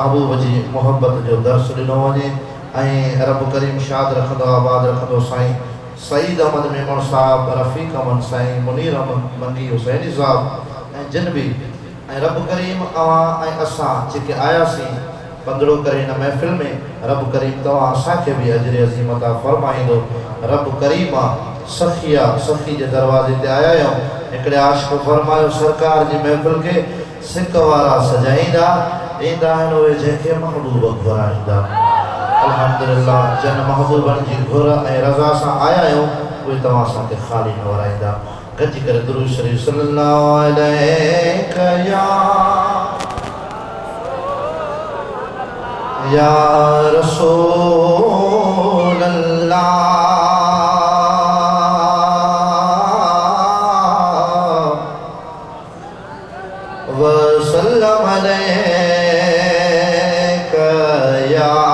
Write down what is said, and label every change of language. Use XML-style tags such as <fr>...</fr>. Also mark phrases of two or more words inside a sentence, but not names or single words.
<sd>महबूब जी मुहबत जो दर्स ॾिनो वञे ऐं रब करीम शाद रखंदो आबाद रखंदो साईं सईद अहमद मेमण साहब रफ़ीक अहमद साईं मुनीर अहमद मंगी हुसैनी साहब ऐं जिन बि ऐं रब करीम अवां ऐं असां जेके आयासीं पंदड़ो करे हिन महफ़िल में रब करीम तव्हां असांखे बि अजर अज़ीम अता फ़रमाईंदो रब करीम सखी के दरवाजे ते आया आहियूं। हिकिड़े आशिक़ फरमायो सरकार जी महफ़िल के सिक वारा सजाईंदा ईंदा आहिनि उहे जंहिंखे महबूब घुराईंदा। अल्हम्दुलिल्लाह जन महबूबनि जी घुर ऐं रज़ा सां आया आहियूं उहे तव्हां असांखे ख़ाली न वराईंदा। गॾिजी करे दुरूद शरीफ़</sd> <ar>صلى الله عليك يا رسول الله وسلم عليك يا</ar>